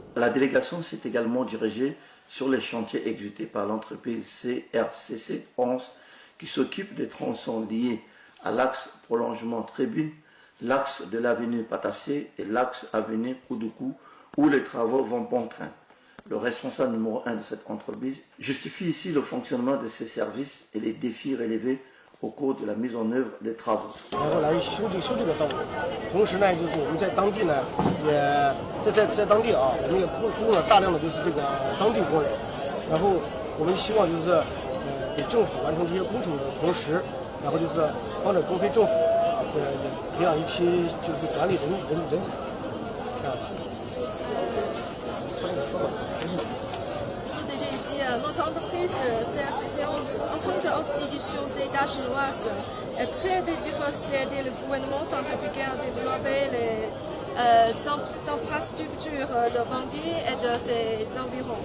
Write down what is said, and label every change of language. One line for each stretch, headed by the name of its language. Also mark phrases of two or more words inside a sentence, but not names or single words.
French: La délégation s'est également dirigée sur les chantiers exécutés par l'entreprise CRCC 11 qui s'occupe des tronçons liés à l'axe prolongement Tribune, l'axe de l'avenue Patassé et l'axe avenue Koudoukou où les travaux vont bon train. Le responsable numéro 1 de cette entreprise justifie ici le fonctionnement de ces services et les défis relevés au cours de la mise en œuvre des travaux.
Chinese: 然后来修这个道路，同时呢，就是我们在当地呢，也在当地啊，我们也雇佣了大量的就是这个当地工人，然后我们希望就是给政府完成这些工程的同时，然后就是帮着中非政府也培养一批就是管理人才，这样吧。说吧。
French: Notre entreprise CRCC en tant qu'institution d'État chinoise est très désireuse d'aider le gouvernement centrafricain à développer les infrastructures de Bangui et de ses environs.